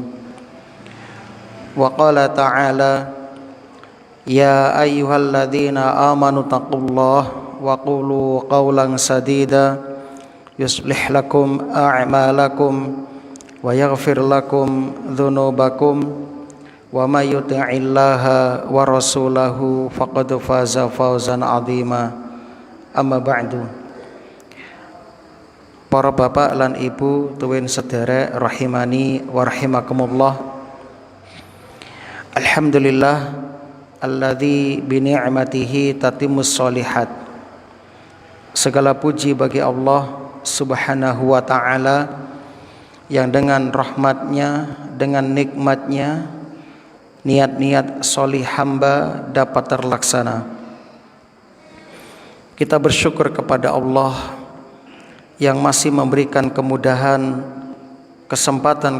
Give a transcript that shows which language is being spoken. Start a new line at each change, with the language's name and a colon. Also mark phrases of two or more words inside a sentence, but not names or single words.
Arabic: وقال تعالى يا أيها الذين آمنوا اتقوا الله وقولوا قولا سديدا يصلح لكم أعمالكم ويغفر لكم ذنوبكم ومن يطع الله ورسوله فقد فاز فوزا عظيما. أما بعد.
Javanese: Para bapak lan ibu tuwin sedherek
Arabic: رحمني ورحمكم الله. الحمد لله الذي بنعمته تتم الصالحات.
Indonesian: Segala puji bagi Allah
Arabic: سبحانه وتعالى
Indonesian: yang dengan rahmatnya, dengan nikmatnya, niat-niat solih hamba dapat terlaksana. Kita bersyukur kepada Allah yang masih memberikan kemudahan, kesempatan